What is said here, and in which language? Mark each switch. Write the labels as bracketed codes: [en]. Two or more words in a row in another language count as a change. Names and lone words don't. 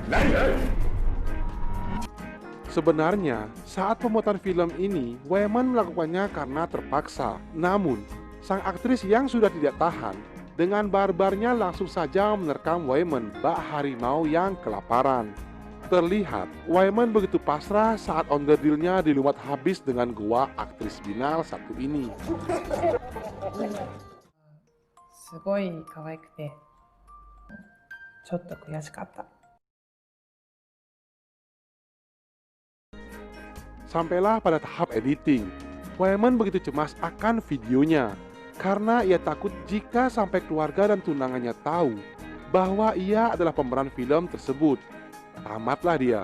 [id] Sebenarnya, saat pembuatan film ini, Wyman melakukannya karena terpaksa. Namun, sang aktris yang sudah tidak tahan, dengan barbarnya langsung saja menerkam Wyman bak harimau yang kelaparan. Terlihat, Wyman begitu pasrah saat onderdilnya dilumat habis dengan goa aktris binal satu ini. [ja] すごい可愛くてちょっと悔しかった。 [id] Sampailah pada tahap editing. Wyman begitu cemas akan videonya. karena ia takut jika sampai keluarga dan tunangannya tahu bahwa ia adalah pemeran film tersebut. Tamatlah dia.